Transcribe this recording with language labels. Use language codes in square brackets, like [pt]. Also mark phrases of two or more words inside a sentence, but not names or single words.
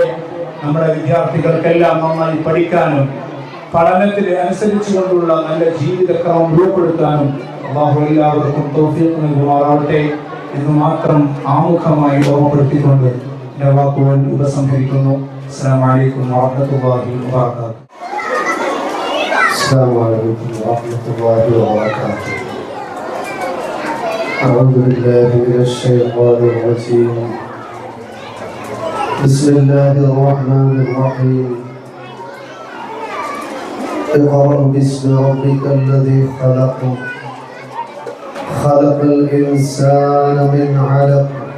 [ml] നമ്മുടെ വിദ്യാർത്ഥികൾക്കെല്ലാം നന്നായി പഠിക്കാനും പഠനത്തിന് അനുസരിച്ചുകൊണ്ടുള്ള നല്ല ജീവിതക്രമം രൂപപ്പെടുത്താനും അല്ലാഹു എല്ലാവർക്കും തൗഫീഖ് നൽകുമാറാകട്ടെ എന്ന് മാത്രം ആമുഖമായി ഓർമ്മപ്പെടുത്തിക്കൊണ്ട് എൻ്റെ വാക്കുകൾ ഉപസംഹരിക്കുന്നു. [ar] السلام عليكم ورحمة الله وبركاته. السلام عليكم ورحمة الله وبركاته. أعوذ بالله من الشيطان الرجيم. بسم الله الرحمن الرحيم. اقرأ باسم ربك الذي خلق، خلق الإنسان من علق.